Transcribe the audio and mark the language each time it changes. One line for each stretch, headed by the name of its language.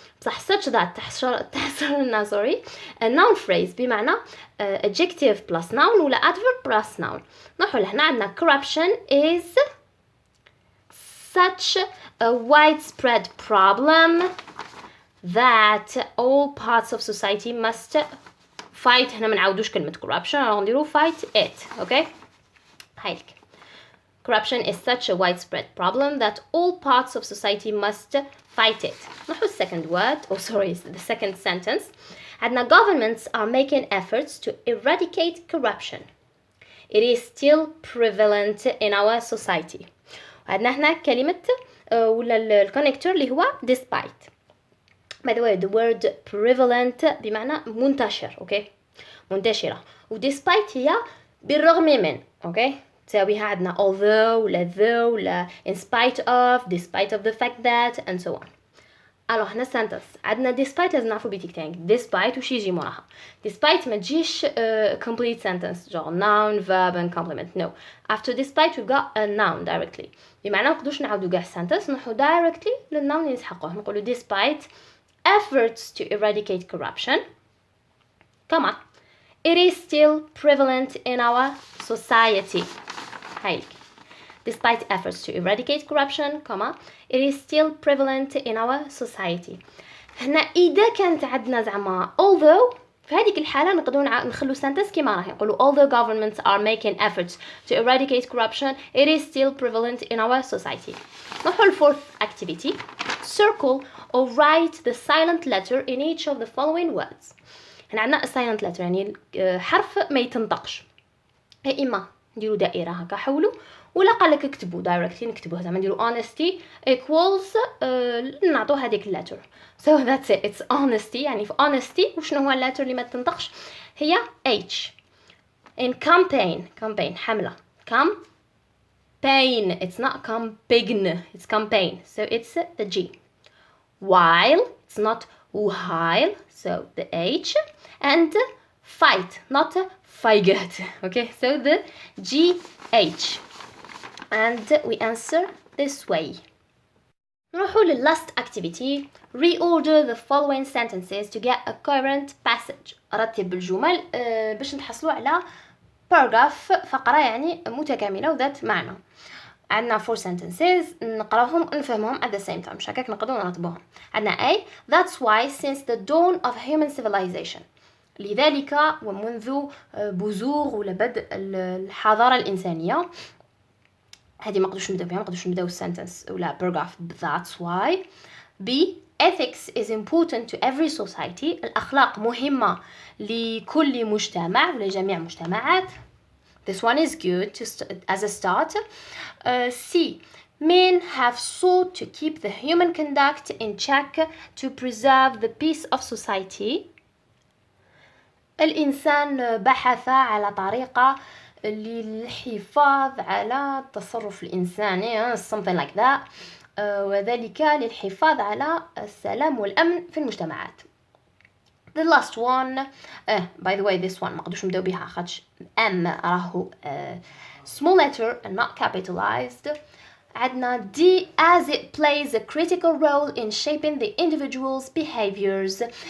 Arabic: صح such that تحصر لنا
English: a noun phrase
Arabic: بمعنى
English: adjective plus noun
Arabic: ولا
English: adverb plus noun.
Arabic: نروحوا لهنا عندنا
English: corruption is such a widespread problem that all parts of society must fight.
Arabic: هنا ما نعاودوش كلمة corruption نديرو
English: fight it.
Arabic: okay هايلك.
English: Corruption is such a widespread problem that all parts of society must fight it.
Arabic: نحو
English: second word the second sentence.
Arabic: عندنا
English: governments are making efforts to eradicate corruption. It is still prevalent in our society.
Arabic: عندنا هنا كلمة ولا الكونكتور اللي هو despite.
English: By the way, the word prevalent
Arabic: بمعنى منتشر. okay منتشرة. و despite هي بالرغم من.
English: okay
Arabic: تساويها عندنا
English: although ولا though ولا in spite of, despite of the fact that and so on.
Arabic: alors هنا sentence عندنا despite لازم نعرفوا بتكتين despite وش يجي موراها. despite ما تجيش
English: complete sentence
Arabic: genre
English: noun verb and complement. no, after despite we've got a noun directly.
Arabic: بمعنى ما نقدروش نعاودوا كاع sentence نروحوا
English: directly
Arabic: للnoun اللي يسحقوه. نقولوا
English: despite efforts to eradicate corruption, comma, it is still prevalent in our society.
Arabic: هايلك.
English: Despite efforts to eradicate corruption, comma, it is still prevalent in our society.
Arabic: هنا إذا كانت عندنا زعما
English: although
Arabic: في هذيك الحالة نقدروا نخلو sentence كما راهي نقولوا
English: although governments are making efforts to eradicate corruption, it is still prevalent in our society.
Arabic: نروحوا
English: fourth activity. Circle or write the silent letter in each of the following words.
Arabic: هنا عندنا
English: silent letter
Arabic: يعني حرف ما يتنطقش. إما نديروا دائرة هكا حولوا ولا قال لك اكتبوا directly نكتبوها زعما نديروا
English: honesty equals
Arabic: نعطوا هذيك letter.
English: So that's it. It's honesty.
Arabic: يعني في honesty وشنو هو letter اللي ما تنطقش هي H.
English: In campaign
Arabic: حملة
English: campaign. It's not campaign. It's campaign. So it's the G. While it's not while. So the H. And fight, not fight. Okay. So the GH. And we answer this way. نروحوا last activity. Reorder the following sentences to get a coherent passage.
Arabic: رتب الجمل باش نتحصلوا على paragraph فقرة يعني متكاملة وذات معنى. عندنا 4 sentences نقراهم ونفهمهم
English: at the same time.
Arabic: شكاك نقدروا نرتبوهم. عندنا A.
English: That's why since the dawn of human civilization.
Arabic: لذلك ومنذ بزوغ ولا بدء الحضارة الإنسانية. هذه ما نقدروش نبداو بها. ما نقدروش نبداو sentence ولا paragraph.
English: That's why. B. Ethics is important to every society.
Arabic: الأخلاق مهمة لكل مجتمع ولجميع المجتمعات.
English: This one is good as a start. C. Men have sought to keep the human conduct in check to preserve the peace of society.
Arabic: الإنسان بحث على طريقة للحفاظ على التصرف الإنساني
English: something like that
Arabic: وذلك للحفاظ على السلام والأمن في المجتمعات.
English: The last one, by the way, this one
Arabic: ما قدوش نبداو بها خاطش
English: M
Arabic: راهو
English: small letter and not capitalized.
Arabic: عندنا
English: D, as it plays a critical role in shaping the individual's behaviors.